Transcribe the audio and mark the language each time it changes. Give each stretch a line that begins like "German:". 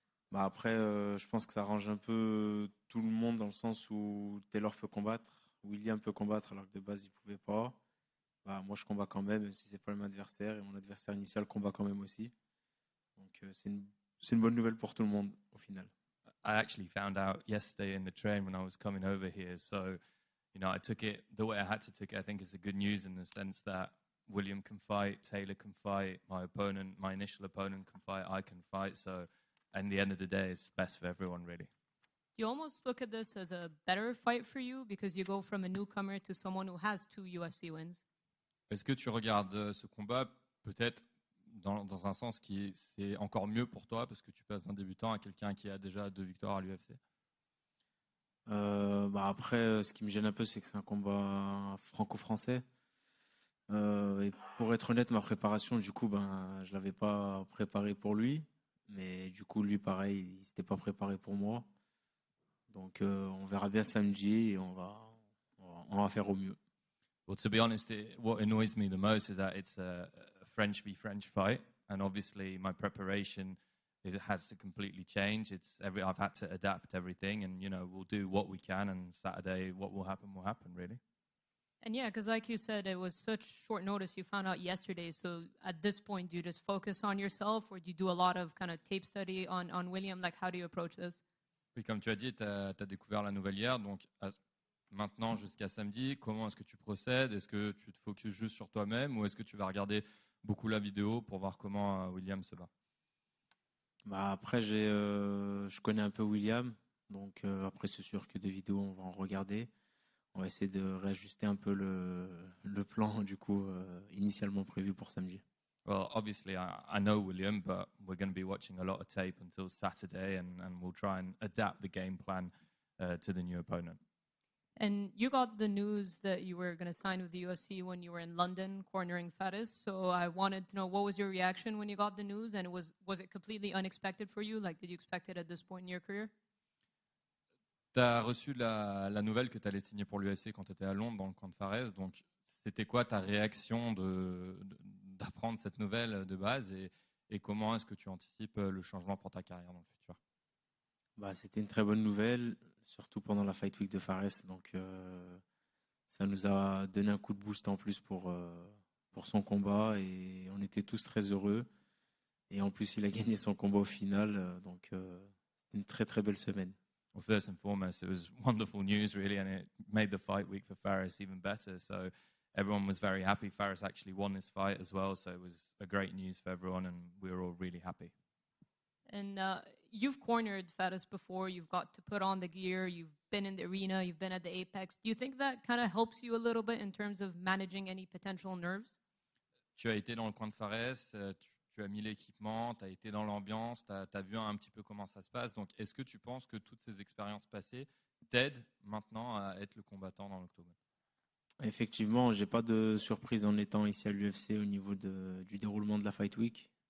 French: Bah, après, je pense que ça arrange un peu tout le monde dans le sens où Taylor peut combattre, William peut combattre alors que de base il pouvait pas. Bah, moi, je combats quand même si c'est pas le même adversaire et mon adversaire initial combat quand même aussi. Donc, c'est une bonne nouvelle pour tout le monde au final.
English: I actually found out yesterday in the train when I was coming over here. So, I took it the way I had to take it. I think it's a good news in the sense that William can fight, Taylor can fight, my initial opponent can fight, I can fight. So, at the end of the day, it's best for everyone, really. You almost look at this as a better fight for you because you go from a newcomer to someone who has two UFC wins.
French: Est-ce que tu regardes ce combat peut-être dans un sens qui c'est encore mieux pour toi parce que tu passes d'un débutant à quelqu'un qui a déjà 2 victoires à l'UFC? Bah après, ce qui me gêne un peu, c'est que c'est un combat franco-français. Et pour être honnête, ma préparation, du coup, ben, je l'avais pas préparé pour lui. Mais du coup, lui, pareil, il s'était pas préparé pour moi. Donc, on verra bien samedi et on va faire au mieux.
English: Well, to be honest, what annoys me the most is that it's a French v French fight, and obviously my preparation it has to completely change. I've had to adapt everything, and we'll do what we can. And Saturday, what will happen, really. And yeah, because like you said, it was such short notice. You found out yesterday. So at this point, do you just focus on yourself or do you do a lot of kind of tape study on William? Like, how do you approach this?
French: Puis comme tu as dit, tu as découvert la nouvelle hier, donc maintenant jusqu'à samedi, comment est-ce que tu procèdes? Est-ce que tu te focuses juste sur toi-même ou est-ce que tu vas regarder beaucoup la vidéo pour voir comment William se bat? Bah après, je connais un peu William. Donc, après, c'est sûr que des vidéos, on va en regarder. On va essayer de réajuster un peu le plan, du coup, initialement prévu pour samedi.
English: Well, obviously, I know William, but we're going to be watching a lot of tape until Saturday, and we'll try and adapt the game plan to the new opponent. And you got the news that you were going to sign with the UFC when you were in London cornering Faris. So I wanted to know what was your reaction when you got the news, and was it completely unexpected for you? Like, did you expect it at this point in your career?
French: Tu as reçu la nouvelle que tu allais signer pour l'UFC quand tu étais à Londres dans le camp de Fares. Donc, c'était quoi ta réaction d'apprendre cette nouvelle de base et comment est-ce que tu anticipes le changement pour ta carrière dans le futur? Bah, c'était une très bonne nouvelle, surtout pendant la Fight Week de Fares. Donc, ça nous a donné un coup de boost en plus pour son combat et on était tous très heureux. Et en plus, il a gagné son combat au final. Donc, c'était une très très belle semaine.
English: Well, first and foremost, it was wonderful news, really, and it made the fight week for Fares even better. So everyone was very happy. Fares actually won this fight as well, so it was a great news for everyone, and we were all really happy. And you've cornered Faris before. You've got to put on the gear. You've been in the arena. You've been at the apex. Do you think that kind of helps you a little bit in terms of managing any potential nerves?
French: Tu as été dans le coin de Fares, tu as mis l'équipement, tu as été dans l'ambiance, tu as vu un petit peu comment ça se passe. Donc, est-ce que tu penses que toutes ces expériences passées t'aident maintenant à être le combattant dans l'octogone? Effectivement, j'ai pas de surprise en étant ici à l'UFC au niveau du déroulement de la Fight Week.